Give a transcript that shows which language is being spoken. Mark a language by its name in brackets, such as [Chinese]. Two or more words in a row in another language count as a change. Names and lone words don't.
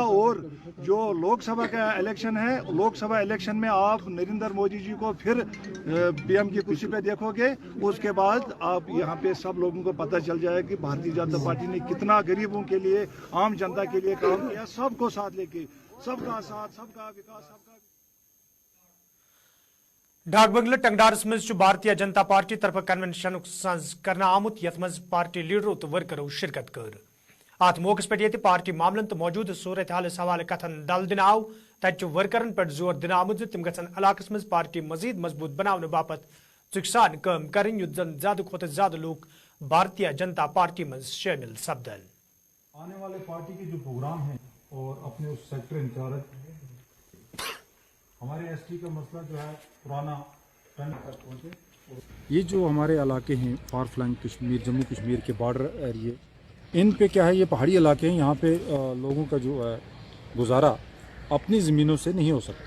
[Hindi] और जो लोकसभा का इलेक्शन है, लोकसभा इलेक्शन में आप नरेंद्र मोदी जी को फिर पीएम की कुर्सी पे देखोगे, उसके बाद आप यहाँ पे सब लोगों को पता चल जाएगा कि भारतीय जनता पार्टी ने कितना गरीबों के लिए, आम जनता के लिए काम किया, सबको साथ लेके, सबका साथ, सबका विकास, सबका। [Kashmiri] डाक बंगला टंगडारस मज भारतीय जनता पार्टी तरफ कन्वेंशन साज कर आमुत यथ मज पार्टी लीडरों तो वर्करों शिरकत कर अत मौके पे पार्टी मामलन तो मौजूद सूरत हालस हवाले कथन दल दिन आव तत वर्करन पे जोर दिन आमुत तम गन इलाकस मज पार्टी मजीद मजबूत बनाने बापत चुकसान काम कर युत जन ज्यादा खुद ज्यादा लोग भारतीय जनता पार्टी में शामिल सपदन। [Hindi] आने वाले पार्टी के जो प्रोग्राम है और अपने उस सेक्टर इंचार्ज हमारे एसटी का मसला जो है पुराना टन तक पहुंचे। ये जो हमारे इलाके हैं [English] far flung [Hindi] कश्मीर, जम्मू कश्मीर के [English] border area, [Hindi] इन पे क्या है, ये पहाड़ी इलाके हैं, यहाँ पे लोगों का जो है गुजारा अपनी ज़मीनों से नहीं हो सकता।